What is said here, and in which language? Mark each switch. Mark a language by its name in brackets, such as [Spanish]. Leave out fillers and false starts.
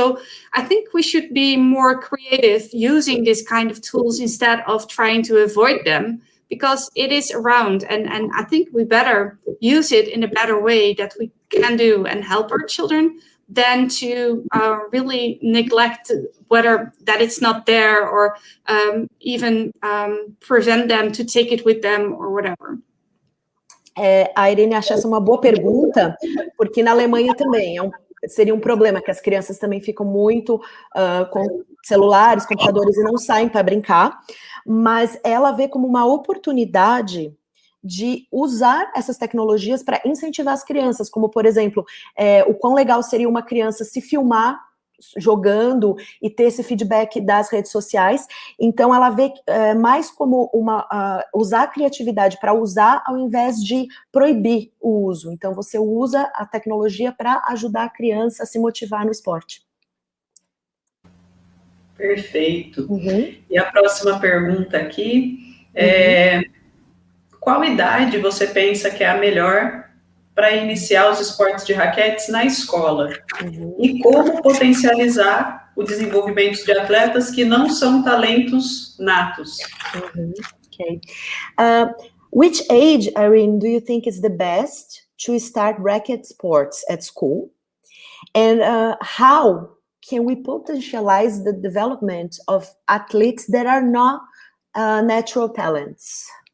[English] So I think we should be more creative using this kind of tools instead of trying to avoid them, because it is around, and I think we better use it in a better way that we can do and help our children than to really neglect whether that it's not there or even prevent them to take it with them or whatever. [Portuguese] A Irene acha essa uma boa pergunta, porque na Alemanha também seria um problema que as crianças também ficam muito com celulares, computadores e não saem para brincar, mas ela vê como uma oportunidade de usar essas tecnologias para incentivar as crianças, como, por exemplo, o quão legal seria uma criança se filmar jogando e ter esse feedback das redes sociais. Então ela vê mais como usar a criatividade para usar ao invés de proibir o uso. Então você usa a tecnologia para ajudar a criança a se motivar no esporte. Perfeito. E a próxima pergunta aqui qual idade você pensa que é a melhor para iniciar os esportes de raquetes na escola? E como potencializar o desenvolvimento de atletas que não são talentos natos? [English] Okay. Which age, Irene, do you think is the best to start racket sports at school? And how can we potentialize the development of athletes that are not natural talents?